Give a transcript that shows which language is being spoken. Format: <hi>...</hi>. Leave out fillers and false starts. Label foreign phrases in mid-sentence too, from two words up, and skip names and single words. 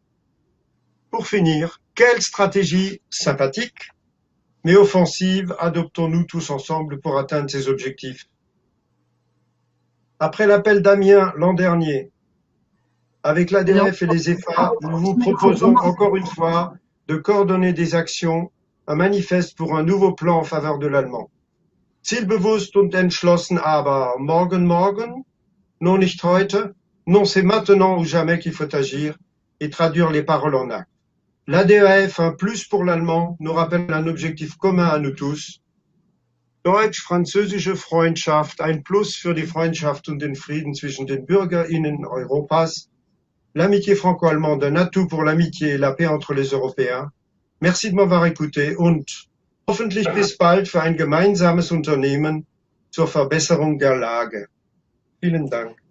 <fr>Pour finir, quelle stratégie sympathique mais offensive adoptons-nous tous ensemble pour atteindre ces objectifs? Après l'appel d'Amiens l'an dernier, avec l'ADF et les EFA, nous vous proposons encore une fois de coordonner des actions, un manifeste pour un nouveau plan en faveur de l'allemand.</fr> <de>Zielbewusst und entschlossen aber morgen, non nicht heute,</de> <fr>non c'est maintenant ou jamais qu'il faut agir et traduire les paroles en actes. L'ADF, un plus pour l'allemand, nous rappelle un objectif commun à nous tous.</fr> <de>Deutsch-französische Freundschaft, ein Plus für die Freundschaft und den Frieden zwischen den BürgerInnen Europas.</de> <fr>l'amitié franco-allemande un atout pour l'amitié et la paix entre les Européens. Merci de m'avoir écouté</fr> <de>und hoffentlich bis bald für ein gemeinsames Unternehmen zur Verbesserung der Lage. Vielen Dank.</de>